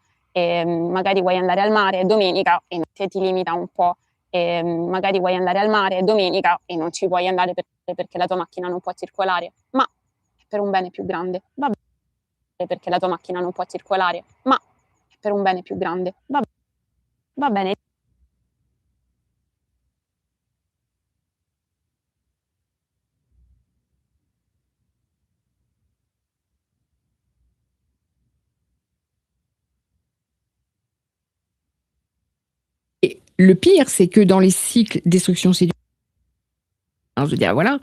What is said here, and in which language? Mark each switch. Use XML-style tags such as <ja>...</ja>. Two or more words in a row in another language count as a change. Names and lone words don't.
<it>Magari vuoi andare al mare domenica e non ci puoi andare perché la tua macchina non può circolare, ma è per un bene più grande. Va bene, perché la tua macchina non può circolare, ma è per un bene più grande. Va bene.</it> <fr>Et le pire, c'est que dans les cycles destruction-séduction, je veux dire, voilà.</fr>